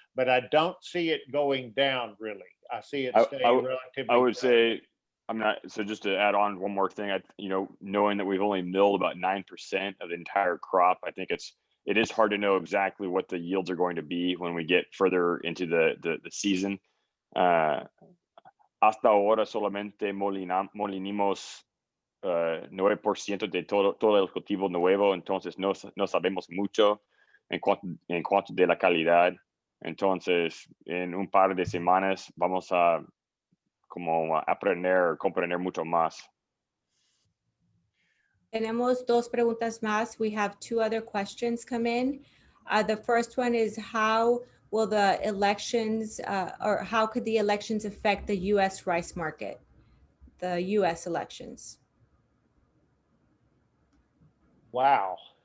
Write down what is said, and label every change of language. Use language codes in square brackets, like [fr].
[en] But I don't see it going down, really. I see it staying relatively. I would say, I'm not, so just to add on one more thing, you know, knowing that we've only milled about 9% of the entire crop, I think it is hard to know exactly what the yields are going to be when we get further into the season. [es] Hasta ahora solamente molinimos 9% de todo el cultivo nuevo, entonces no sabemos mucho en cuanto de la calidad. Entonces, en un par de semanas vamos a como aprender, comprender mucho más. Tenemos dos preguntas más. [en] We have two other questions come in. The first one is, how will the elections, or how could the elections affect the U.S. rice market, the U.S. elections? Wow.